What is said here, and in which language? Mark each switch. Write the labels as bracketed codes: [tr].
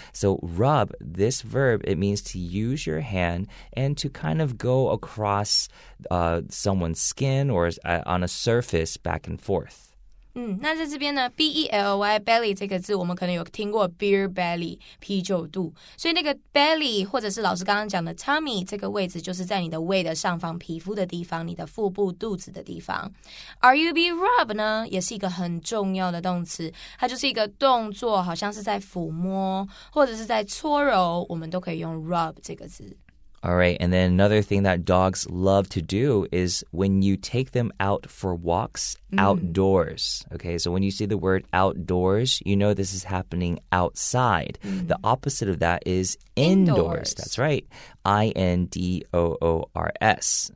[en] So rub, this verb, it means to use your hand and to kind of go across someone's skin or on a surface back and forth. [zh] 那在这边呢 B-E-L-Y belly 这个字我们可能有听过 beer belly 啤酒肚，所以那个 belly 或者是老师刚刚讲的 tummy 这个位置就是在你的胃的上方皮肤的地方，你的腹部肚子的地方。 R-U-B rub 呢也是一个很重要的动词，它就是一个动作，好像是在抚摸或者是在搓揉，我们都可以用 rub 这个字。 [en] All right, and then another thing that dogs love to do is when you take them out for walks outdoors. Okay, so when you see the word outdoors, you know this is happening outside. The opposite of that is indoors. That's right, I-N-D-O-O-R-S.